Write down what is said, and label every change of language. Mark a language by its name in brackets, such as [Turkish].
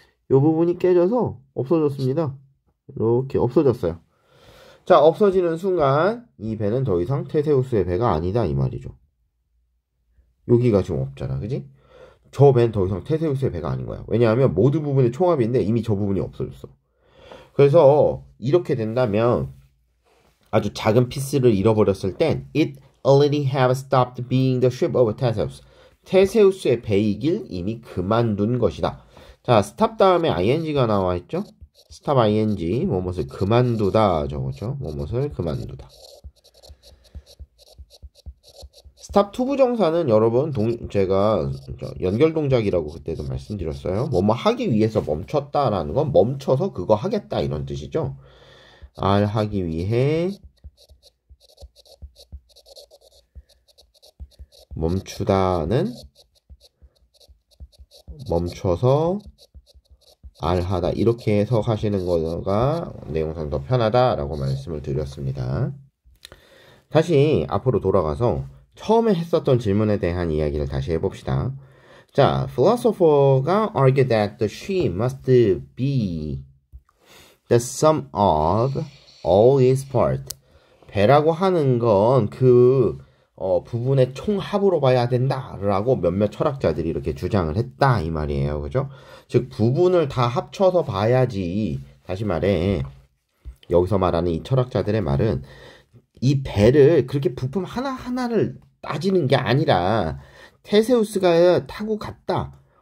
[Korean] 요 부분이 깨져서 없어졌습니다. 이렇게 없어졌어요. 자, 없어지는 순간 이 배는 더 이상 테세우스의 배가 아니다 이 말이죠. 여기가 지금 없잖아. 그지? 저 배는 더 이상 테세우스의 배가 아닌 거야. 왜냐하면 모든 부분의 총합인데 이미 저 부분이 없어졌어. 그래서 이렇게 된다면 아주 작은 피스를 잃어버렸을 땐 [English] it already have stopped being the ship of Theseus. [Korean] 테세우스의 배이길 이미 그만둔 것이다. 자, stop 다음에 ing가 나와 있죠? stop ing, 뭐뭇을 그만두다 저거죠. 뭐뭇을 그만두다. stop 투부정사는 여러분 제가 연결 동작이라고 그때도 말씀드렸어요. 뭐뭐 하기 위해서 멈췄다라는 건 멈춰서 그거 하겠다 이런 뜻이죠. 알 하기 위해 멈추다는 멈춰서 알하다 이렇게 해석하시는 거가 내용상 더 편하다라고 말씀을 드렸습니다. 다시 앞으로 돌아가서 처음에 했었던 질문에 대한 이야기를 다시 해봅시다. [English] 자, philosopher가 argue that the she must be the sum of all its part. [Korean] 배라고 하는 건 그 부분의 총합으로 봐야 된다라고 몇몇 철학자들이 이렇게 주장을 했다 이 말이에요. 그죠? 즉 부분을 다 합쳐서 봐야지. 다시 말해 여기서 말하는 이 철학자들의 말은 이 배를 그렇게 부품 하나하나를 따지는 게 아니라 테세우스가 타고 갔다.